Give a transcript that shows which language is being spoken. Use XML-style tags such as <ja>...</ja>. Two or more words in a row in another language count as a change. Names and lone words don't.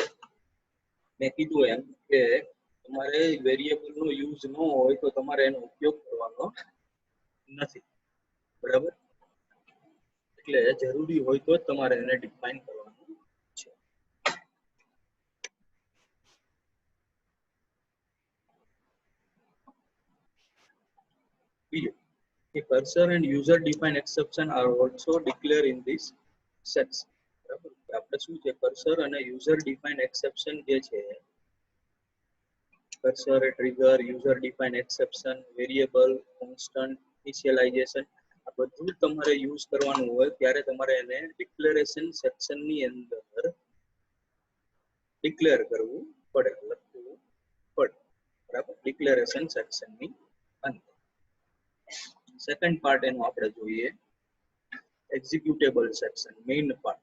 <gu>મેં કીધું એમ કે તમારે વેરિયેબલ નો યુઝ ન હોય તો તમારે એનો ઉપયોગ કરવાનો નથી. બરાબર. એટલે જરૂરી હોય તો તમારે એને ડિફાઇન કરવાનું છે. બીજું કે</gu> <en>cursor and user defined exception are also declared in this section.</en> <gu>બરાબર. આપણે શું છે, cursor અને</gu> <en>user defined exception</en> <gu>જે છે,</gu> <en>cursor, trigger, user defined exception, variable, constant, initialization,</en> <gu>આ બધું તમારે યુઝ કરવાનું હોય ત્યારે તમારે એને</gu> <en>declaration section</en> <gu>ની અંદર ડિક્લેર કરવું પડે, લખવું પડે. બરાબર.</gu> <en>declaration section</en> <gu>ની અંદર.</gu> <en>second part</en> <gu>એનો આપણે જોઈએ</gu> <en>executable section, main part.</en>